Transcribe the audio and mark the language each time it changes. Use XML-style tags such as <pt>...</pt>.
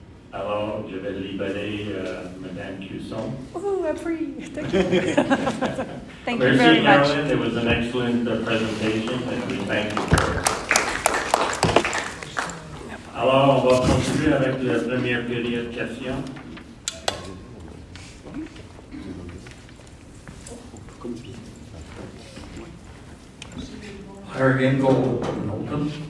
<fr>Alors, je vais libérer Mme Cusson.</fr> <en>Oh, appris. Thank you. Thank you</en> <fr>Merci,</fr> <en>very much. Caroline. It was an excellent presentation, and we thank you for it.</en> <fr>Alors, on va continuer avec la première période de questions. Hargan Gold, Norton.</fr>